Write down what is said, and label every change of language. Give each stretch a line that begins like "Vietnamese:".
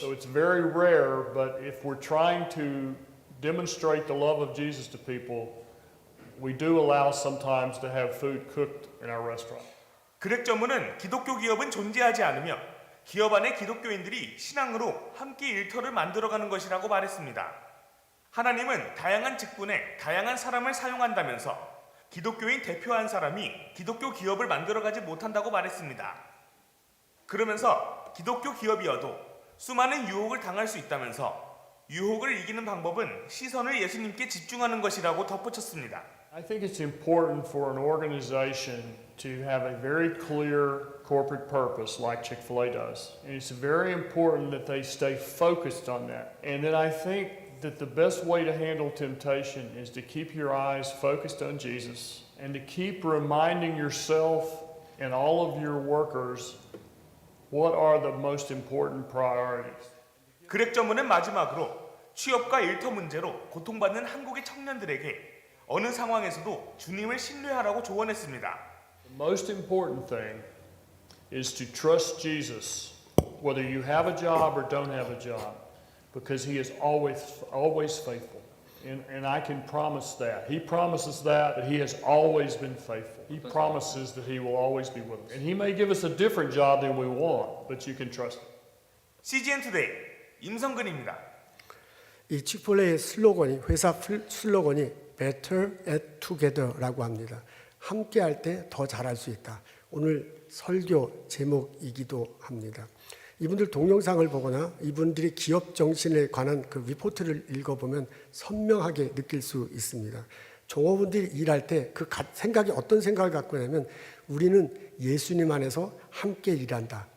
English: So it's very rare, but if we're trying to demonstrate the love of Jesus to people, we do allow sometimes to have food cooked in our restaurant.
Korean: 그렉 전무는 기독교 기업은 존재하지 않으며 기업 안에 기독교인들이 신앙으로 함께 일터를 만들어가는 것이라고 말했습니다. 하나님은 다양한 직분에 다양한 사람을 사용한다면서 기독교인 대표 한 사람이 기독교 기업을 만들어가지 못한다고 말했습니다. 그러면서 기독교 기업이어도 수많은 유혹을 당할 수 있다면서 유혹을 이기는 방법은 시선을 예수님께 집중하는 것이라고 덧붙였습니다.
English: I think it's important for an organization to have a very clear corporate purpose like Chick-fil-A does. And it's very important that they stay focused on that. And then I think that the best way to handle temptation is to keep your eyes focused on Jesus and to keep reminding yourself and all of your workers what are the most important priorities.
Korean: 그렉 전무는 마지막으로 취업과 일터 문제로 고통받는 한국의 청년들에게 어느 상황에서도 주님을 신뢰하라고 조언했습니다.
English: The most important thing is to trust Jesus, whether you have a job or don't have a job, because He is always faithful. And I can promise that. He promises that He has always been faithful. He promises that He will always be with us. And He may give us a different job than we want, but you can trust Him.
Korean: CGN 투데이 임성근입니다. 이 칙폴레의 슬로건이 회사 슬로건이 better at together라고 합니다. 함께 할 때 더 잘할 수 있다. 오늘 설교 제목이기도 합니다. 이분들 동영상을 보거나 이분들이 기업 정신에 관한 그 리포트를 읽어보면 선명하게 느낄 수 있습니다. 종업원들이 일할 때 그 생각이 어떤 생각을 갖고 있냐면 우리는 예수님 안에서 함께 일한다.